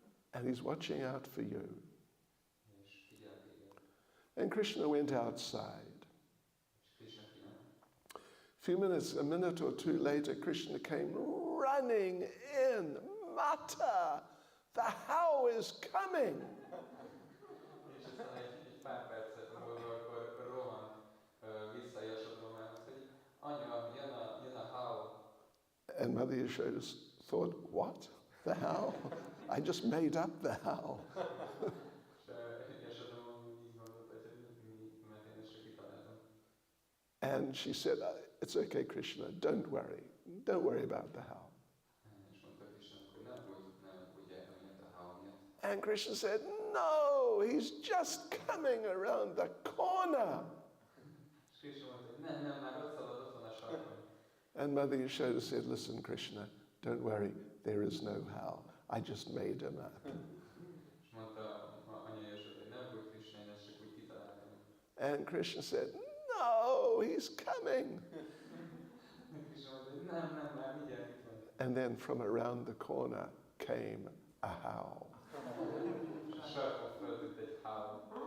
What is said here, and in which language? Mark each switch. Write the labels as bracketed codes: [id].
[en] And he's watching out for you. [hu] És figyel téged. [en] And Krishna went outside. [hu] És Krishna kiment. [en] A minute or 2 later, Krishna came running in. Mata, the how is coming. [hu] És aztán egy pár percet múlva akkor rohan vissza Yashodához, hogy anya, jön a how. [en] And Mother Yashoda thought, what? The how? I just made up the how. [hu] És Yashoda így gondolta, hogy mert én ezt csak kitaláltam. [en] And she said, it's okay, Krishna, don't worry. Don't worry about the how. [hu] És mondta Krishnának, hogy ne aggódj emiatt a how miatt. [en] And Krishna said, no, he's just coming around the corner. [hu] És Krishna mondta, hogy nem, már ott szalad, ott van a sarkon. [en] And Mother Yashoda said, listen, Krishna, don't worry, there is no how. I just made him up. [hu] És mondta anya Yashoda, hogy ne aggódj Krishna, én ezt csak úgy kitaláltam. [en] And Krishna said, no, he's coming. [hu] Krishna mondta, hogy nem, már mindjárt itt van. [en] And then from around the corner came a how. [hu] És a sarkon föltűnt egy how.